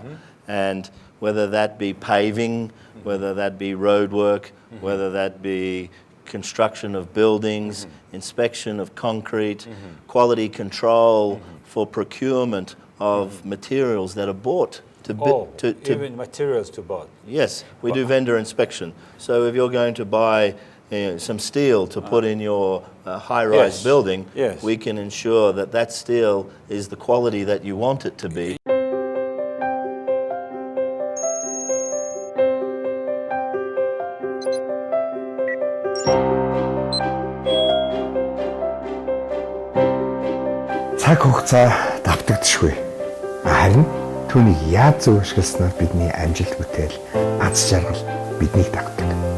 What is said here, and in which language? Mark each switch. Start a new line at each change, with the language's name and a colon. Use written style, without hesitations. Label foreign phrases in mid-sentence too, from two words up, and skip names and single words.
English: And whether that be paving, whether that be road work, whether that be construction of buildings, inspection of concrete, quality control for procurement of materials that are bought. Even materials to bought. Yes, we do vendor inspection. So if you're going to buy some steel to put in your high-rise building, we can ensure that that steel is the quality that you want it to be.
Mongolian: Цаг хугацаа давтагдшгүй. Харин түүнийг яаж зөв ашигласнаар бидний амжилт бүтээл, аз жаргал биднийг дагдаг.